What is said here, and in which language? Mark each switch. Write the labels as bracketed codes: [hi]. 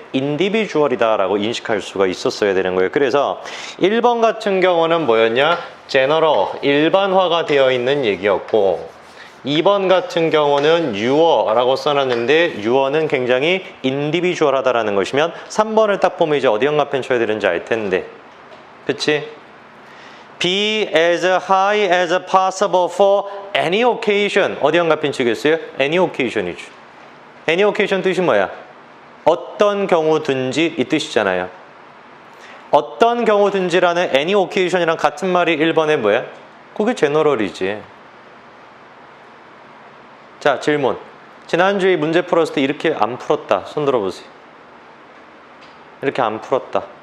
[ko] 인디비주얼이다라고 인식할 수가 있었어야 되는 거예요. 그래서 1번 같은 경우는 뭐였냐? 제너럴, 일반화가 되어 있는 얘기였고 2번 같은 경우는 유어라고 써놨는데 유어는 굉장히 인디비주얼하다라는 것이면 3번을 딱 보면 이제 어디 연관편 쳐야 되는지 알 텐데 그치? [en] Be as high as possible for any occasion. [ko] 어디 연관편 치겠어요? Any occasion이죠. Any occasion 뜻이 뭐야? 어떤 경우든지 이 뜻이잖아요. 어떤 경우든지라는 any occasion이랑 같은 말이 1번에 뭐야? 그게 제너럴이지. 자, 질문. 지난주에 문제 풀었을 때 이렇게 안 풀었다. 손 들어보세요. 이렇게 안 풀었다.